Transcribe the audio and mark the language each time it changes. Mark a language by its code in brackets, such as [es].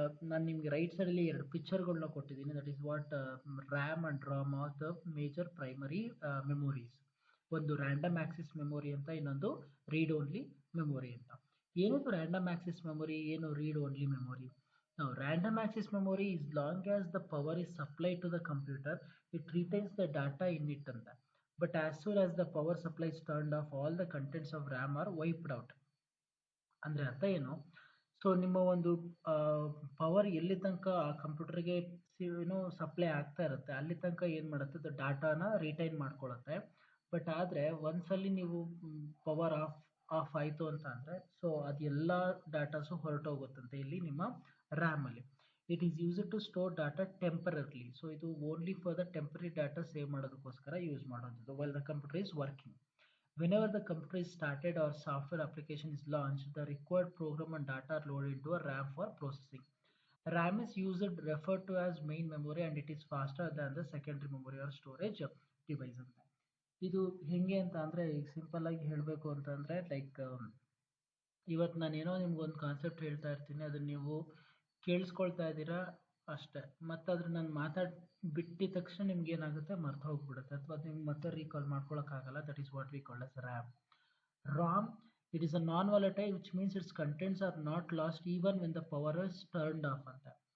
[kn] ನಾನು ನಿಮಗೆ ರೈಟ್ ಸೈಡಲ್ಲಿ ಎರಡು ಪಿಕ್ಚರ್ಗಳನ್ನ ಕೊಟ್ಟಿದ್ದೀನಿ. [en] That is what RAM and ROM are the major primary memories. [kn] ಒಂದು ರ್ಯಾಂಡಮ್ ಆಕ್ಸಿಸ್ ಮೆಮೊರಿ ಅಂತ, ಇನ್ನೊಂದು ರೀಡ್ ಓನ್ಲಿ ಮೆಮೊರಿ ಅಂತ. ಏನದು ರ್ಯಾಂಡಮ್ ಆಕ್ಸಿಸ್ ಮೆಮೊರಿ, ಏನು read only memory? [en] Now, random access memory, as long as the power is supplied to the computer, it retains the data in it ಅಂತ. But as soon as the power supply is turned off, all the contents of RAM are wiped out. [kn] ಅಂದರೆ ಅರ್ಥ ಏನು? So ನಿಮ್ಮ ಒಂದು power ಎಲ್ಲಿ ತನಕ ಆ ಕಂಪ್ಯೂಟರ್ಗೆ ಸಪ್ಲೈ ಆಗ್ತಾ ಇರುತ್ತೆ ಅಲ್ಲಿ ತನಕ ಏನು ಮಾಡುತ್ತೆ, ಅದು ಡಾಟಾನ ರಿಟೈನ್ ಮಾಡ್ಕೊಳ್ಳುತ್ತೆ. ಬಟ್ ಆದರೆ ಒಂದ್ಸಲಿ ನೀವು ಪವರ್ ಆಫ್ ಆಯಿತು ಅಂತ ಅಂದರೆ, ಸೊ ಅದೆಲ್ಲ ಡಾಟಾಸು ಹೊರಟೋಗುತ್ತಂತೆ ಇಲ್ಲಿ ನಿಮ್ಮ ರ್ಯಾಮಲ್ಲಿ. [en] It is used to store data temporarily. So ಇದು only for the temporary data save ಮಾಡೋದಕ್ಕೋಸ್ಕರ use ಮಾಡೋದು while the computer is working. Whenever the computer is started or software application is launched, the required program and data are loaded into a RAM for processing. RAM is referred to as main memory, and it is faster than the secondary memory or storage device ಅಂತ. [kn] ಇದು ಹೆಂಗೆ ಅಂತ ಅಂದರೆ, ಈಗ simple ಆಗಿ ಹೇಳಬೇಕು ಅಂತಂದರೆ, like ಇವತ್ತು ನಾನೇನೋ ನಿಮ್ಗೊಂದು ಕಾನ್ಸೆಪ್ಟ್ ಹೇಳ್ತಾ ಇರ್ತೀನಿ, ಅದನ್ನು ನೀವು ಕೇಳಿಸ್ಕೊಳ್ತಾ ಇದ್ದೀರಾ ಅಷ್ಟೇ. ಮತ್ತು ಅದ್ರ ನಾನು ಬಿಟ್ಟಿದ ತಕ್ಷಣ ನಿಮ್ಗೆ ಏನಾಗುತ್ತೆ, ಮರ್ತು ಹೋಗ್ಬಿಡುತ್ತೆ, ಅಥವಾ ಅದು ನಿಮ್ಗೆ ಮತ್ತೆ recall ಮಾಡ್ಕೊಳಕ್ಕಾಗಲ್ಲ. [en] That is what we call as RAM. ROM, it is a non-volatile, which means its contents are not lost even when the power is turned off ಅಂತ.